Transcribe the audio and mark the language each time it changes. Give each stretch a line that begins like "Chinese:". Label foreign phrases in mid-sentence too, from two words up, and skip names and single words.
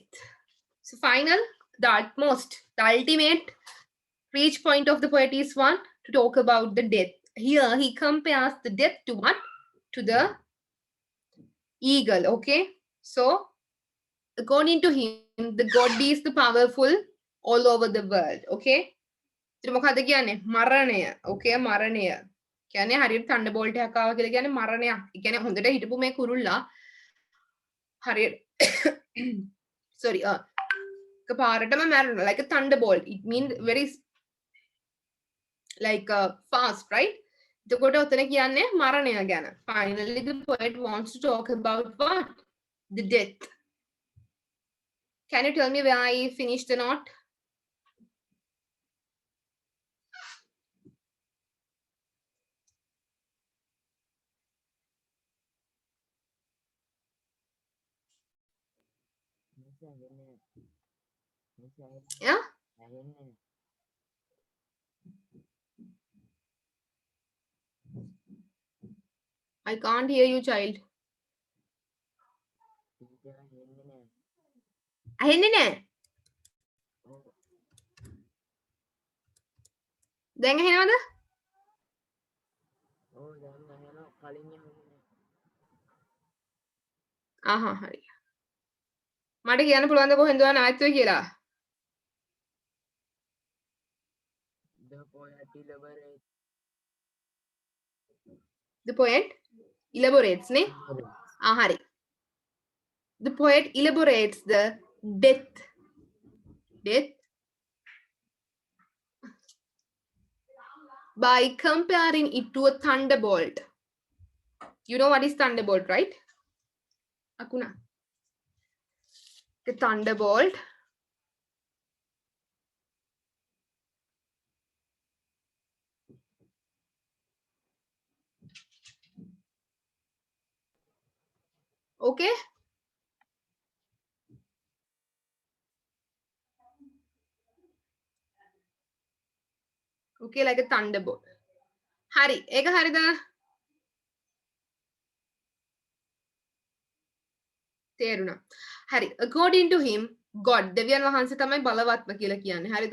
English: So final, the utmost, the ultimate reach point of the poet is one to talk about the death. Here he compares the death to what? To the eagle. Okay. So according to him, the god is the powerful all over the world.
Sinhala: Okay. ඉතින් මොකද්ද කියන්නේ? මරණය. Okay, මරණය. කියන්නේ හරියට තණ්ඩබෝල්ට් එකක් ආවා කියලා කියන්නේ මරණයක්. ඒ කියන්නේ හොඳට හිටපු මේ කුරුල්ලා හරියට sorry එකපාරටම මැරෙනවා
English: like a thunderbolt. It means very like fast, right?
Sinhala: එතකොට ඔතන කියන්නේ මරණය ගැන.
English: Finally the poet wants to talk about what? The death. Can you tell me where I finished the note? Yeah? I can't hear you, child.
Sinhala: ඇහෙන්නේ නැහැ. දැන් ඇහෙනවද? ආහා හරි. මට කියන්න පුළුවන්ද කොහෙන්ද ඔයා නායකත්වය කියලා?
English: The poet elaborates නේ?
Sinhala: හරි.
English: The poet elaborates the death. Death by comparing it to a thunderbolt. You know what is thunderbolt, right? Akuna. The thunderbolt okay? Okay, like a thunderbolt.
Sinhala: හරි, ඒක හරිද. තේරුණා. Hari,
English: according to him, God,
Sinhala: දෙවියන් වහන්සේ තමයි බලවත්ම කියලා කියන්නේ. හරිද?